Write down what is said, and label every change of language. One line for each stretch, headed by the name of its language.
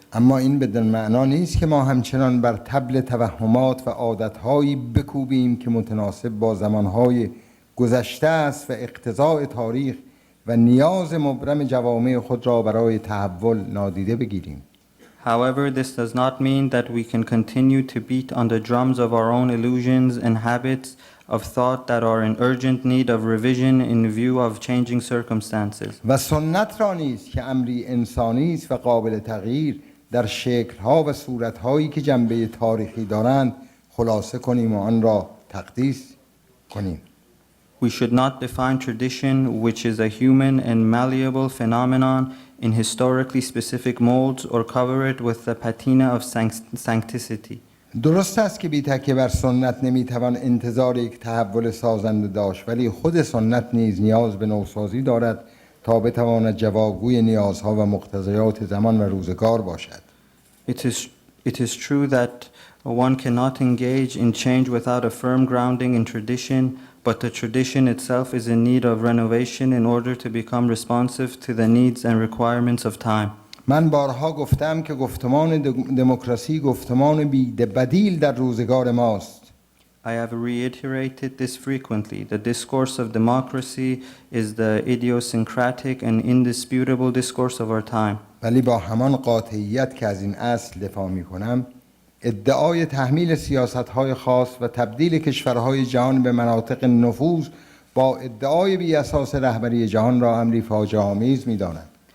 Persian: اما این بدون معنا نیست که ما همچنان بر طبل توهمات و عادتهایی بکوبیم که متناسب با زمانهای گذشته است و اقتضاء تاریخ و نیاز مبرم جوامع خود را برای تحول نادیده بگیریم.
English: However, this does not mean that we can continue to beat on the drums of our own illusions and habits of thought that are in urgent need of revision in view of changing circumstances.
Persian: و سنت را نیز که امری انسانی است و قابل تغییر در شکل‌ها و صورت‌هایی که جنبه تاریخی دارند خلاصه کنیم و آن را تقدیس کنیم.
English: We should not define tradition, which is a human and malleable phenomenon, in historically specific molds or cover it with the patina of sancticity.
Persian: درست است که بی تکیه بر سنت نمیتوان انتظار یک تحول سازنده داشت، ولی خود سنت نیز نیاز به نوسازی دارد تا بتواند جوابگوی نیازها و مقتضیات زمان و روزگار باشد.
English: It is true that one cannot engage in change without a firm grounding in tradition, but the tradition itself is in need of renovation in order to become responsive to the needs and requirements of time.
Persian: من بارها گفتم که گفتمان دموکراسی گفتمان بدیل در روزگار ماست.
English: I have reiterated this frequently. The discourse of democracy is the idiosyncratic and indisputable discourse of our time.
Persian: ولی با همان قاطعیت که از این اصل دفاع می‌کنم، ادعای تحمیل سیاست‌های خاص و تبدیل کشورهای جهان به مناطق نفوذ با ادعای بی اساس رهبری جهان را امری فاجعه‌آمیز می‌دانم.